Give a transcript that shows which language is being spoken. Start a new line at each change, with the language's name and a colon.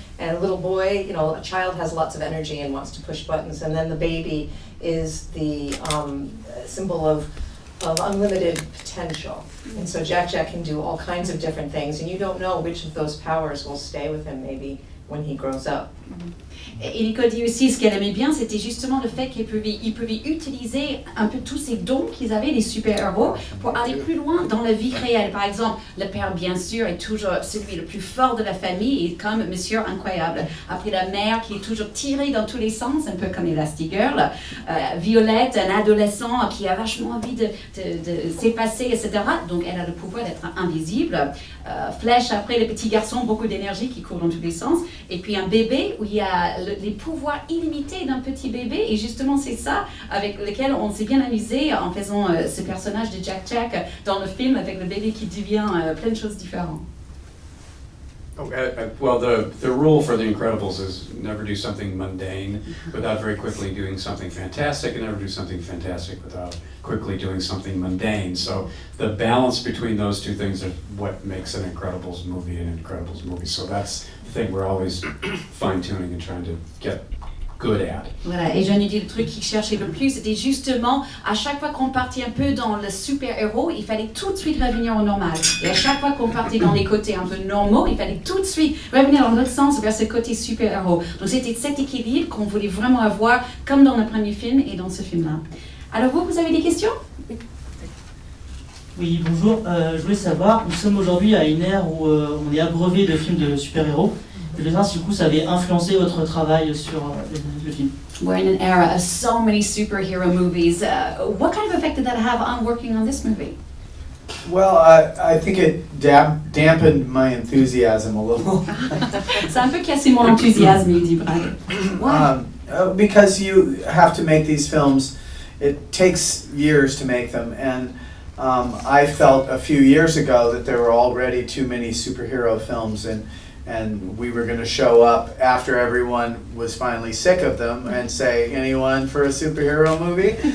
English: And a little boy, a child has lots of energy and wants to push buttons, and then the baby is the symbol of unlimited potential. And so Jack can do all kinds of different things, and you don't know which of those powers will stay with him maybe when he grows up.
French: Et Nicole dit aussi, ce qu'elle aimait bien, c'était justement le fait qu'ils pouvaient utiliser un peu tous ces dons qu'ils avaient, les super-héros, pour aller plus loin dans la vie réelle. Par exemple, le père, bien sûr, est toujours celui le plus fort de la famille, et comme Monsieur Incroyable. Après, la mère qui est toujours tirée dans tous les sens, un peu comme Elastigirl. Violette, un adolescent qui a vachement envie de s'effacer, etc. Donc, elle a le pouvoir d'être invisible. Flèche, après, le petit garçon, beaucoup d'énergie qui court dans tous les sens. Et puis, un bébé où il y a les pouvoirs illimités d'un petit bébé, et justement c'est ça avec lequel on s'est bien amusé en faisant ce personnage de Jack dans le film, avec le bébé qui devient plein de choses différentes.
English: Well, the rule for The Incredibles is never do something mundane without very quickly doing something fantastic, and never do something fantastic without quickly doing something mundane. So the balance between those two things is what makes an Incredibles movie an Incredibles movie. So that's the thing we're always fine-tuning and trying to get good at.
French: Voilà, et Johnny dit le truc qu'il cherchait le plus, c'était justement à chaque fois qu'on partait un peu dans le super-héros, il fallait tout de suite revenir au normal. Et à chaque fois qu'on partait dans les côtés un peu normaux, il fallait tout de suite revenir dans l'autre sens vers ce côté super-héros. Donc c'était cet équilibre qu'on voulait vraiment avoir, comme dans le premier film et dans ce film-là. Alors vous avez des questions? Oui, bonjour. Je voulais savoir, nous sommes aujourd'hui à une ère où on est abreuvé de films de super-héros. Je voulais savoir si du coup ça avait influencé votre travail sur le film.
English: We're in an era of so many superhero movies. What kind of effect did that have on working on this movie? Well, I think it dampened my enthusiasm a little.
French: Ça a un peu cassé mon enthousiasme, il dit Brad.
English: Because you have to make these films, it takes years to make them, and I felt a few years ago that there were already too many superhero films, and we were going to show up after everyone was finally sick of them and say, anyone for a superhero movie?